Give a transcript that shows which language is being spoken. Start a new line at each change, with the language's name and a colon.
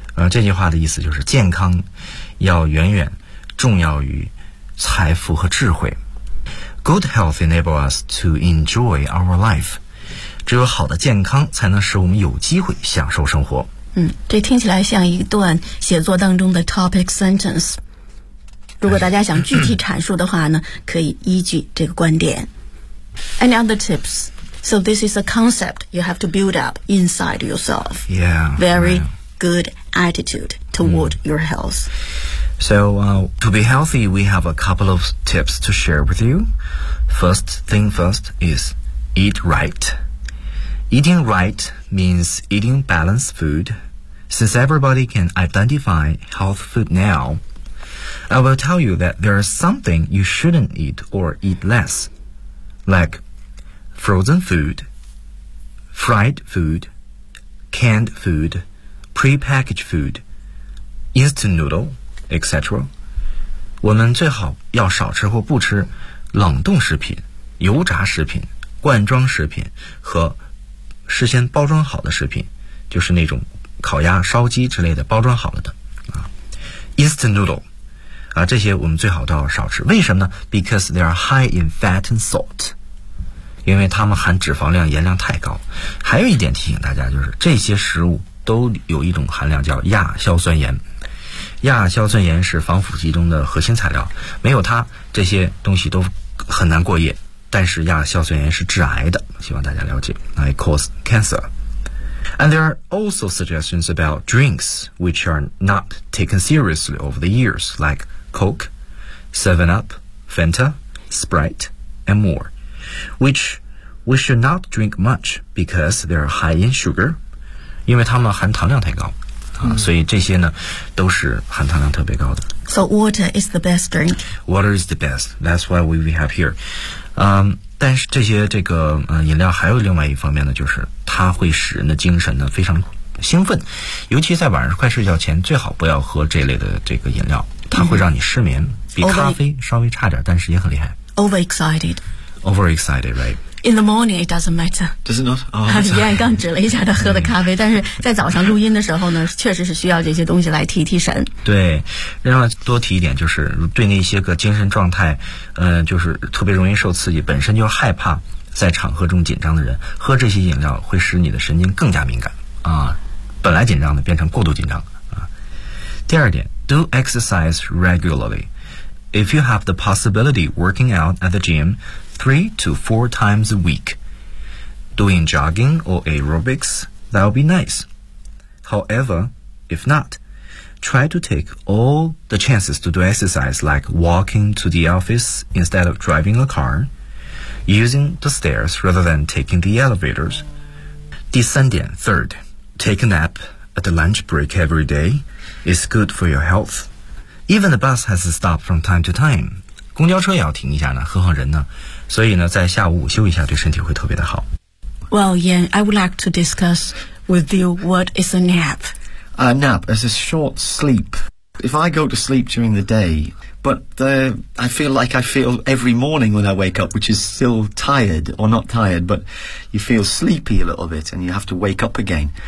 Chinese: 这句话的意思就是健康要远远重要于财富和智慧。
English: Good health enables us to enjoy our life.
Chinese: 只有好的健康才能使我们有机会享受生活。这听起来像一段写作当中的 topic sentence。如果大家想具体阐述的话呢，可以依据这个观点。
English: Any other tips? So this is a concept you have to build up inside yourself. Yeah. Very good attitude toward your health. So, to be healthy, we have a couple of tips to share with you. First thing first is eat right. Eating right means eating balanced food. Since everybody can identify health food now, I will tell you that there is something you shouldn't eat or eat less, like frozen food, fried food, canned food, prepackaged food, instant noodle,etc.
Chinese: 我们最好要少吃或不吃冷冻食品、油炸食品、罐装食品和事先包装好的食品，就是那种烤鸭、烧鸡之类的包装好了的啊。
English: Instant noodle 啊，
Chinese: 这些我们最好都要少吃。为什么呢 ？
English: Because they are high in fat and salt.
Chinese: 因为它们含脂肪量、盐量太高。还有一点提醒大家，就是这些食物都有一种含量叫亚硝酸盐。亚硝酸盐是防腐剂中的核心材料，没有它这些东西都很难过夜，但是亚硝酸盐是致癌的，希望大家了解。
English: It causes cancer. And there are also suggestions about drinks which are not taken seriously over the years, like Coke, 7-Up, Fanta, Sprite, and more, which we should not drink much because they are high in sugar,
Chinese: 因为它们含糖量太高所以这些呢都是含糖量特别高的。
English: So water is the best drink. Water is the best. That's why we have here.
Chinese: 但是这些这个饮料还有另外一方面呢，就是它会使人的精神呢非常兴奋，尤其在晚上快睡觉前最好不要喝这类的这个饮料，它会让你失眠，比咖啡稍微差点，但是也很厉害。
English: Overexcited. Overexcited, right? In the morning, it doesn't matter. Does it not? Oh,
Chinese: 刚刚指了一下他喝的咖啡，但是在早上录音的时候呢，确实是需要这些东西来提提神。对，另外多提一点，就是对那些个精神状态，就是特别容易受刺激，本身就害怕在场合中紧张的人，喝这些饮料会使你的神经更加敏感啊，本来紧张的变成过度紧张啊。第二点
English: do exercise regularly. If you have the possibility working out at the gym 3 to 4 times a week, doing jogging or aerobics, that'll be nice. However, if not, try to take all the chances to do exercise like walking to the office instead of driving a car, using the stairs rather than taking the elevators.
Chinese: 第三点
English: third, take a nap at the lunch break every day. It's good for your health. Even the bus has to stop from time to time.
Chinese: 公交车也要停一下呢，何况人呢？所以呢，在下午午休一下，对身体会特别的好。
English: Well, Yan, I would like to discuss with you what is a nap. A nap is a short sleep. If I go to sleep during the day, but I feel like I feel every morning when I wake up, which is still tired, or not tired, but you feel sleepy a little bit and you have to wake up again.